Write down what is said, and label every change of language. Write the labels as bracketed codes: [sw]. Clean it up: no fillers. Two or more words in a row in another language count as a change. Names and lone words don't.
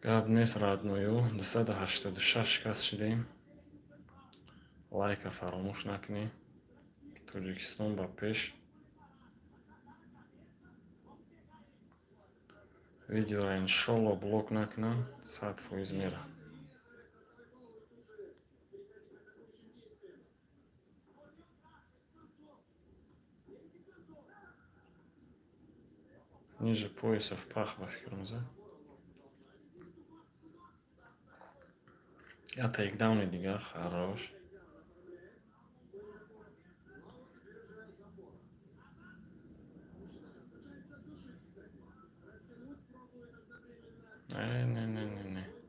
[tg] гап нест радною 286 шикаст шидем. Лайка фаромӯш накунед. Тоҷикистон ба пеш. Видеоро иншолло блок накунам, 100% мера. [ru] Ниже пояса в пах [tg] ба фикрмза. Я тейкдауни дигар харош. [ru] Не.